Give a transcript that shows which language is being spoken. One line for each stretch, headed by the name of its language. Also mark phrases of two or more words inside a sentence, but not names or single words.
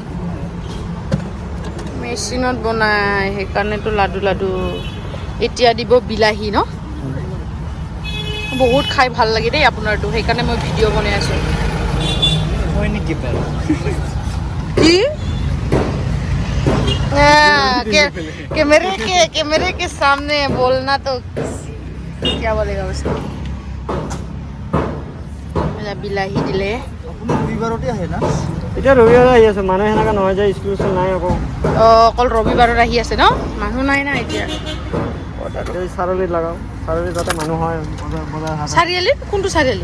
Assamese: মেচিনত বনাই সেইকাৰণেতো লাডু এতিয়া দিব বিলাহী ন বহুত খাই ভাল লাগে দেই আপোনাৰটো সেইকাৰণে মই ভিডিঅ' বনাই আছোঁ কি
Hindi: कैमरे के सामने बोलना तो क्या बोलेगा उसको
Assamese: বিলাহী দিলে ৰবিবাৰতে আহে না এতিয়া ৰবিবাৰ আহি আছে মানুহ সেনেকা নহয় যে স্কুল নাই আকৌ অকল ৰবিবাৰত আহি আছে ন মানুহ নাই না এতিয়া চাৰিআলিত লগাওঁ চাৰিআলিত যাতে মানুহ হয় চাৰিআলিত কোনটো চাৰিআলি